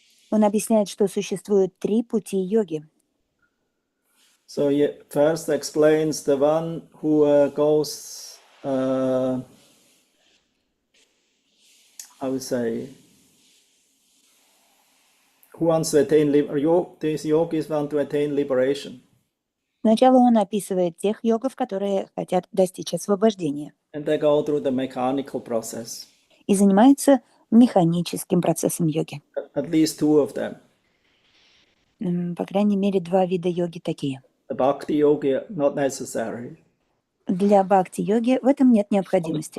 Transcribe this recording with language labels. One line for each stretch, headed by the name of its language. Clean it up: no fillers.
Russian: Он объясняет, что существует 3 пути йоги.
English: So he first explains the one who goes, I would say, who wants to attain these yogis want to attain liberation.
Russian: Сначала он описывает тех йогов, которые хотят достичь освобождения.
English: And they go through the mechanical process.
Russian: И занимается механическим процессом йоги.
English: At least 2 of them.
Russian: По крайней мере, 2 вида йоги такие.
English: The bhakti yogi, not necessary.
Russian: Для бхакти-йоги в этом нет необходимости.